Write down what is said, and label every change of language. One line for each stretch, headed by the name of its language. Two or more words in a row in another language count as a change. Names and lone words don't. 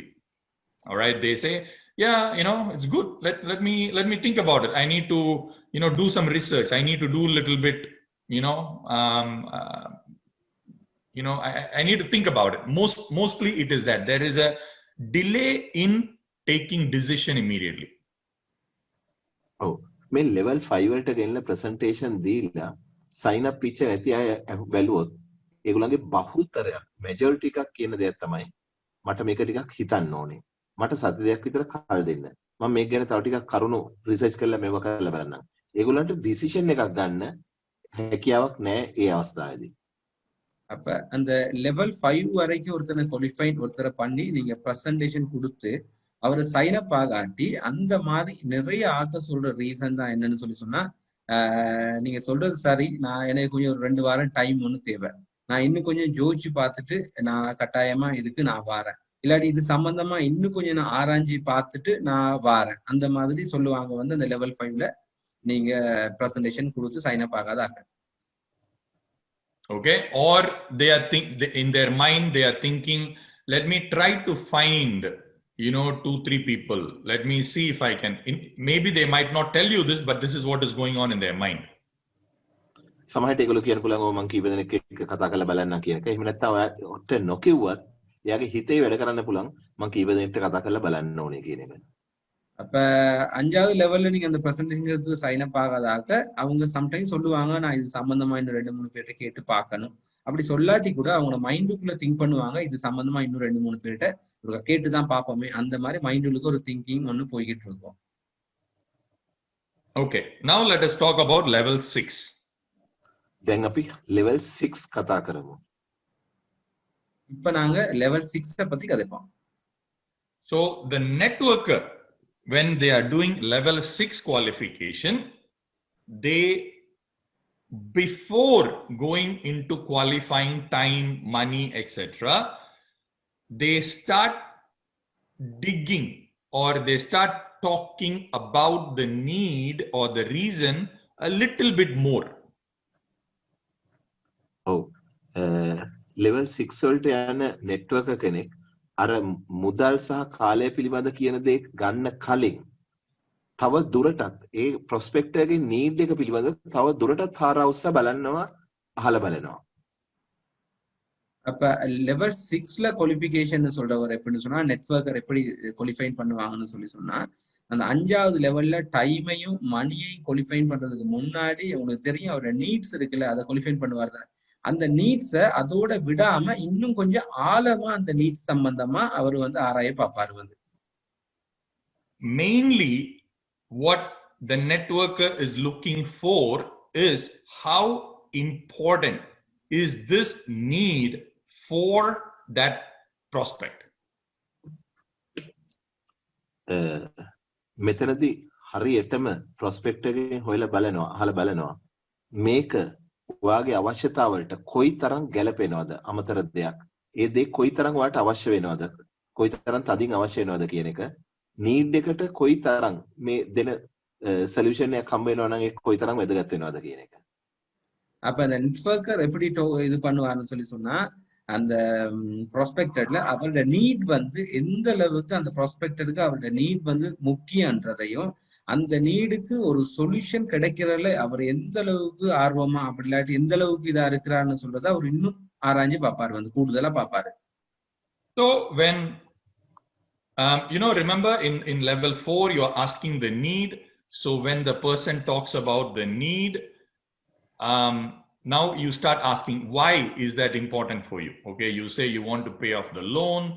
English: All right, they say, yeah, it's good, let me think about it. I need to do some research. I need to do a little bit, I need to think about it. Mostly it is that there is a delay in taking decision immediately.
Sinhala: ඔව් මේ level 5 වලට ගෙනලා presentation දීලා
English: sign up pitch
Sinhala: නැති අය බැලුවොත් ඒගොල්ලන්ගේ බහුතරයක් majority එකක් කියන දෙයක් තමයි මට මේක ටිකක් හිතන්න ඕනේ. මට සති දෙකක් විතර කල් දෙන්න. මම මේක ගැන තව ටිකක් කරුණු රිසර්ච් කරලා මේක කරලා බලන්නම්. ඒගොල්ලන්ට decision එකක් ගන්න හැකියාවක් නැහැ ඒ අවස්ථාවේදී.
Tamil: அப்ப அந்த லெவல் 5 வரைக்கும் ஒருத்தரை பண்ணி நீங்க பிரசன்டேஷன் கொடுத்து அவரை
English: sign up
Tamil: ஆகாட்டி அந்த மாதிரி நிறைய ஆக்க சொல்ற ரீசன் தான் என்னன்னு சொன்னா நீங்க சொல்றது சரி, எனக்கு கொஞ்சம் ஒரு 2 வாரம் டைம் ஒண்ணு தேவை, நான் இன்னும் கொஞ்சம் யோசிச்சு பார்த்துட்டு நான் கட்டாயமா இதுக்கு நான் வாரேன், இல்லாட்டி இது சம்பந்தமா இன்னும் கொஞ்சம் நான் ஆராய்ச்சி பார்த்துட்டு நான் வாரேன், அந்த மாதிரி சொல்லுவாங்க அந்த லெவல் 5ல நீங்க பிரசன்டேஷன் கொடுத்து
English: sign up
Tamil: ஆகாத.
English: Okay, or in their mind they are thinking, let me try to find 2-3 people, let me see if I can. Maybe they might not tell you this, but this is what is going on in their mind.
Sinhala: සමහරට ඒගොල්ලෝ කියන්න පුළුවන් ඔව් මං කීප දෙනෙක් එක්ක කතා කරලා බලන්න කියන එක. එහෙම නැත්නම් ඔයාට නොකියුවත් එයාගේ හිතේ වැඩ කරන්න පුළුවන් මං කීප දෙනෙක්ට කතා කරලා බලන්න ඕනේ කියන එක.
Tamil: அப்ப 5வது லெவல்ல நீங்க அந்த
English: presentation sign up
Tamil: ஆகாதாக அவங்க சம்டைம்ஸ் சொல்லுவாங்க, நான் இது சம்பந்தமா இன்னும் 2-3 பேர்ட்ட கேட்டு பார்க்கணும். அப்படி சொல்லாட்டி கூட அவங்க மைண்டுக்குள்ள திங்க் பண்ணுவாங்க, இது சம்பந்தமா இன்னும் 2-3 பேர்ட்ட ஒரு கேட்டுதான் பார்ப்போமே, அந்த மாதிரி மைண்டுக்கு ஒரு திங்கிங் ஒண்ணு போய்கிட்டு இருக்கும்.
English: Okay, now let us talk about level 6.
Sinhala: දැන් අපි level 6 කතා කරමු.
Tamil: இப்ப நாங்க level 6 பத்தி கதைப்போம்.
English: So the networker, when they are doing level 6 qualification, they, before going into qualifying time, money, etc., they start digging, or they start talking about the need or the reason a little bit more.
Sinhala: ඔව් level 6 වලට යන network කෙනෙක් අර මුදල් සහ කාලය පිළිබඳ කියන දේ ගන්න කලින් තව දුරටත් ඒ ප්‍රොස්පෙක්ටර් ගේ නීඩ් එක පිළිබඳ තව දුරටත් හාරවුස්සා බලනවා, අහලා බලනවා.
Tamil: அப்ப லெவல் 6ல குவாலிஃபிகேஷன் சொல்றவர் எப்படின்னு சொன்னா நெட்வொர்க்கர் எப்படி குவாலிஃபைன் பண்ணுவாங்கன்னு சொன்னா அந்த 5வது லெவல்ல டைமையும் மணியையும் குவாலிஃபைன் பண்றதுக்கு முன்னாடி உங்களுக்கு தெரியும் அவரோட நீட்ஸ் இருக்குல்ல, அதை குவாலிஃபைன் பண்ணுவாரு. அந்த நீட்ஸை அதோட விடாம இன்னும் கொஞ்சம் ஆழமா அந்த நீட்ஸ் சம்பந்தமா அவர் ஆராய பார்ப்பாரு.
English: Mainly what the networker is looking for is how important is this need for that prospect.
Sinhala: මෙතනදී හරියටම ප්‍රොස්පෙක්ට් එකෙන් හොයලා බලනවා, අහලා බලනවා මේක ඔයාගේ අවශ්‍යතාවලට කොයිතරම් ගැලපෙනවද, අමතර දෙයක්. ඒ දේ කොයිතරම් ඔයාට අවශ්‍ය වෙනවද, කොයිතරම් තදින් අවශ්‍ය වෙනවද කියන එක, නීඩ් එකට කොයිතරම් මේ දෙන සොලියුෂන් එකක් හම්බ වෙනවා නම් ඒක කොයිතරම් වැදගත් වෙනවද කියන එක.
Tamil: அப்ப அந்த நெட்வொர்க்கர் எப்படி இது பண்ணுவாருன்னு சொன்னா அந்த ப்ராஸ்பெக்டர்ல அவரோட நீட் எந்த அளவுக்கு அந்த ப்ராஸ்பெக்டருக்கு அவரோட நீட் முக்கியன்றதையும் அந்த நீடுக்கு ஒரு சொல்யூஷன் கிடைக்கிறதுல அவர் எந்த அளவுக்கு ஆர்வமா அப்படி இல்லாட்டி எந்த அளவுக்கு இதா இருக்கிறாருன்னு சொல்றத அவர் இன்னும் ஆராய்ஞ்சு பார்ப்பாரு, கூடுதலா பார்ப்பாரு.
English: So when remember in level 4 you are asking the need. So when the person talks about the need, Now you start asking, why is that important for you? Okay, you say you want to pay off the loan.